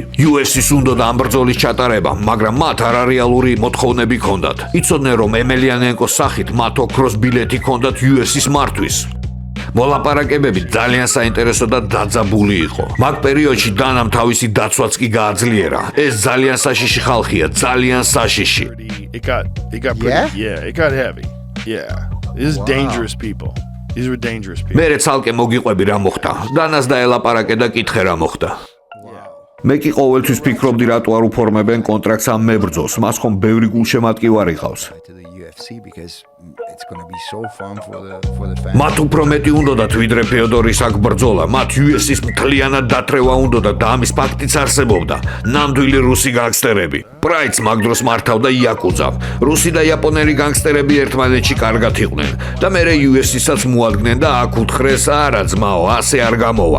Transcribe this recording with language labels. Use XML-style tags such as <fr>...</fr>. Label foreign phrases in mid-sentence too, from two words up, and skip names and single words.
<ka>US-ის უნდოდა ამ ბრძოლის ჩატარება, მაგრამ მათ არარეალური მოთხოვნები ჰქონდათ. იცოდნენ, რომ ემელიანენკოს სახით მათ ოქროს ბილეთი ჰქონდათ US-ის მართვის. მოლაპარაკებები ძალიან საინტერესო და დაძაბული იყო. მაგ პერიოდში დანამ თავისი დაცვაც კი გააძლიერა. ეს ძალიან საშიში ხალხია, ძალიან საშიში.</ka> <en>It got pretty, Yeah? it got heavy. Yeah. These are dangerous people. These were dangerous people.</en> <ka>მე ცალკე მოგიყვები რა მოხდა. დანას დაელაპარაკე და კითხე რა მოხდა. მე კი ყოველთვის ფიქრობდი რატო არ უფორმებენ კონტრაქტს ამ მებრძოლს. მას ხომ ბევრი გულშემატკივარი ყავს.</ka> <en>To the UFC because it's going to be so fun for the fans.</en> <ka>მათ უფრო მეტი უნდათ ვიდრე ფეოდორის აქ ბრძოლა. მათ US-ის მთლიანად დათრევა უნდათ და ამის ფაქტიც არსებობდა. ნამდვილი რუსი განგსტერები. პრაიდს მაგ დროს მართავდა იაკუზა. რუსი და იაპონელი განგსტერები ერთმანეთში კარგად იყვნენ და მერე US-ისაც მოადგნენ და აქ უთხრეს არა ძმაო, ასე არ გამოვა.</ka>